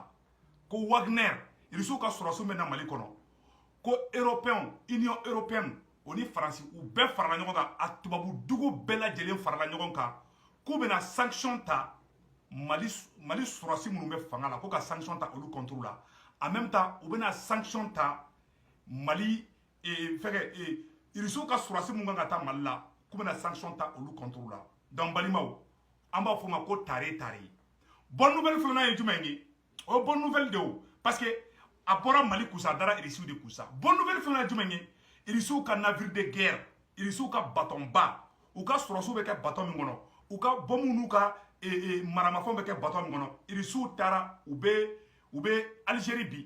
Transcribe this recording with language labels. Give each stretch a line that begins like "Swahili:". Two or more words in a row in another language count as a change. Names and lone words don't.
Bambara: Ko Wagner Irisiw ka sɔrɔsiw bɛ na Mali kɔnɔ. Ko européens
French: Union européenne
Bambara: o ni Faransi u bɛɛ farala ɲɔgɔn kan a tubabu dugu bɛɛ lajɛlen farala ɲɔgɔn kan k'u bɛna sanction ta Mali sɔrɔsi minnu bɛ fanga la ko ka sanction ta olu contre la.
French: En même temps
Bambara: u bɛna sanction ta Mali Irisiw ka sɔrɔsi minnu kan ka taa Mali la k'u bɛna sanction ta olu contre la. Donc balimaw an b'a fɔ ma ko tare tare.
French: Bonne nouvelle
Bambara: filanan ye jumɛn ye? O
French: bonne nouvelle
Bambara: de o parce que a bɔra Mali kusa a dara Irisiw de kusa.
French: Bonne nouvelle
Bambara: filanan ye jumɛn ye? Irisiw ka
French: navire de guerre,
Bambara: Irisiw ka baton ba, u ka sɔrɔsiw bɛ kɛ baton min kɔnɔ, u ka bombe n'u ka maramafɛnw bɛ kɛ baton min kɔnɔ. Irisiw taara u bɛ Algérie bi.